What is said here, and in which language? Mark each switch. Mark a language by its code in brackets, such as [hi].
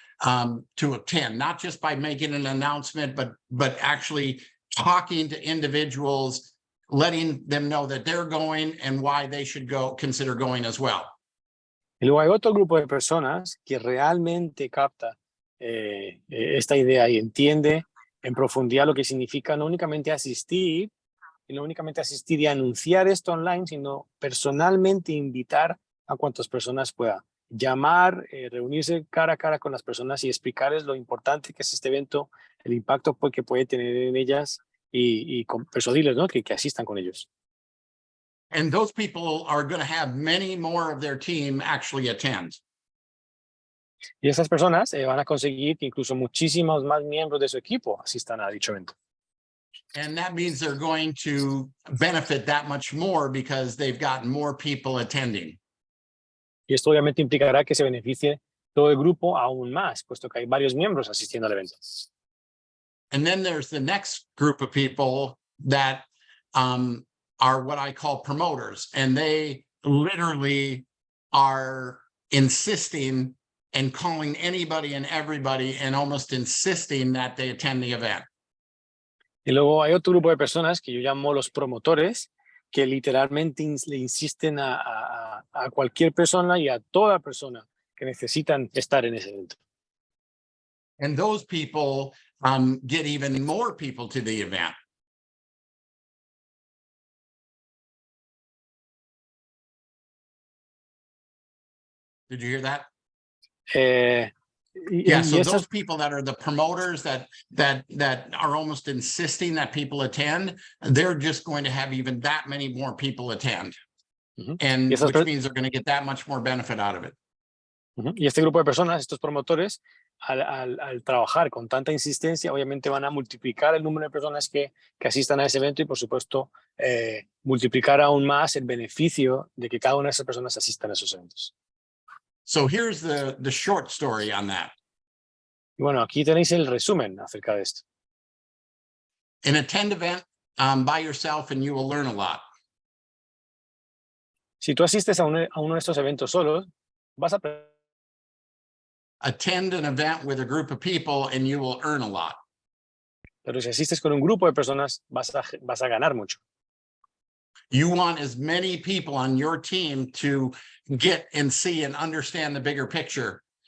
[en] to attend, not just by making an announcement, but actually talking to individuals, letting them know that they're going and why they should consider going as well. [es] Y luego hay otro grupo de personas que realmente capta esta idea y entiende en profundidad lo que significa no únicamente asistir, y no únicamente asistir y anunciar esto online, sino personalmente invitar a cuantas personas pueda. Llamar, reunirse cara a cara con las personas y explicarles lo importante que es este evento, el impacto que puede tener en ellas y persuadirles, ¿no? que asistan con ellos. [en] And those people are going to have many more of their team actually attend. [es] Y esas personas van a conseguir que incluso muchísimos más miembros de su equipo asistan a dicho evento. [en] And that means they're going to benefit that much more because they've got more people attending. [es] Y esto obviamente implicará que se beneficie todo el grupo aún más, puesto que hay varios miembros asistiendo al evento. [en] And then there's the next group of people that are what I call promoters, and they literally are insisting and calling anybody and everybody and almost insisting that they attend the event. [es] Y luego hay otro grupo de personas que yo llamo los promotores, que literalmente le insisten a cualquier persona y a toda persona que necesitan estar en ese evento. [en] And those people get even more people to the event. Did you hear that? Eh, Yeah, so [es] esas, [en] those people that are the promoters that are almost insisting that people attend, they're just going to have even that many more people attend. ujú, y And [es] esas [en] which per- means they're going to get that much more benefit out of it. [es] ujú, y este grupo de personas, estos promotores, al trabajar con tanta insistencia, obviamente van a multiplicar el número de personas que asistan a ese evento y, por supuesto, multiplicar aún más el beneficio de que cada una de esas personas asistan a esos eventos. [en] So here's the short story on that. [es] Y bueno, aquí tenéis el resumen acerca de esto. [en] An attend event by yourself and you will learn a lot. [es] Si tú asistes a uno de estos eventos solos, vas a aprender. [en] Attend an event with a group of people and you will earn a lot. [es] Pero si asistes con un grupo de personas, vas a ganar mucho. [en] You want as many people on your team to get and see and understand the bigger picture.